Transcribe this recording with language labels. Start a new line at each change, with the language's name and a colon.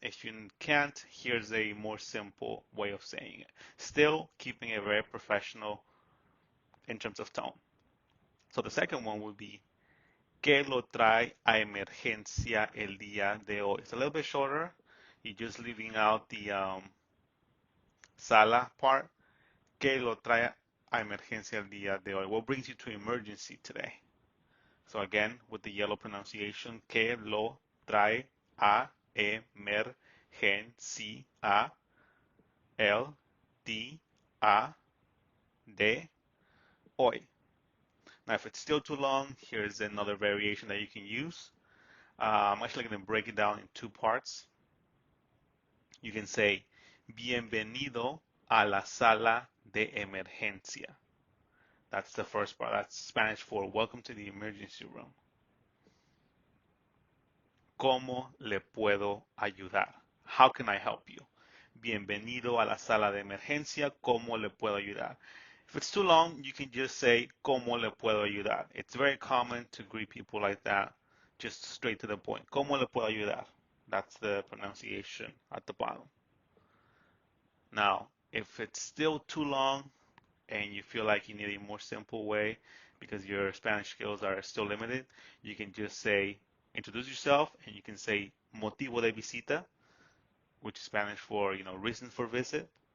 English: If you can't, here's a more simple way of saying it. Still keeping it very professional in terms of tone. So the second one would be
Spanish: ¿Qué lo trae a emergencia el día de hoy?
English: It's a little bit shorter. You're just leaving out the sala part.
Spanish: ¿Qué lo trae a emergencia el día de hoy?
English: What brings you to emergency today? So again, with the yellow pronunciation,
Spanish: ¿Qué lo trae a emergencia el día de hoy?
English: Now, if it's still too long, here's another variation that you can use. I'm actually going to break it down in two parts. You can say,
Spanish: Bienvenido a la sala de emergencia.
English: That's the first part. That's Spanish for welcome to the emergency room.
Spanish: ¿Cómo le puedo ayudar?
English: How can I help you?
Spanish: Bienvenido a la sala de emergencia. ¿Cómo le puedo ayudar?
English: If it's too long, you can just say,
Spanish: ¿Cómo le puedo ayudar?
English: It's very common to greet people like that, just straight to the point.
Spanish: ¿Cómo le puedo ayudar?
English: That's the pronunciation at the bottom. Now, if it's still too long and you feel like you need a more simple way because your Spanish skills are still limited, you can just say, introduce yourself, and you can say
Spanish: Motivo de visita,
English: which is Spanish for, reason for visit.